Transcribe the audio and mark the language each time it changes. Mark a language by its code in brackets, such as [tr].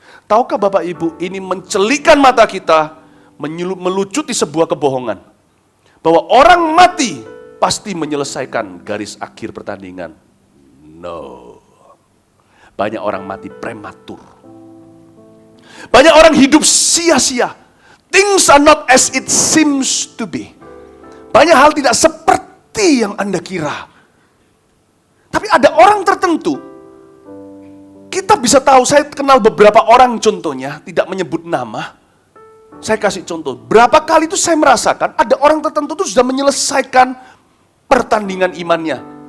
[id] Tahukah Bapak Ibu, ini mencelikan mata kita, melucuti sebuah kebohongan. Bahwa orang mati pasti menyelesaikan garis akhir pertandingan. [en] No. [id] Banyak orang mati prematur. Banyak orang hidup sia-sia. [en] Things are not as it seems to be. [id] Banyak hal tidak seperti yang Anda kira. Tapi ada orang tertentu, kita bisa tahu, saya kenal beberapa orang contohnya, tidak menyebut nama. Saya kasih contoh, berapa kali itu saya merasakan ada orang tertentu itu sudah menyelesaikan pertandingan imannya.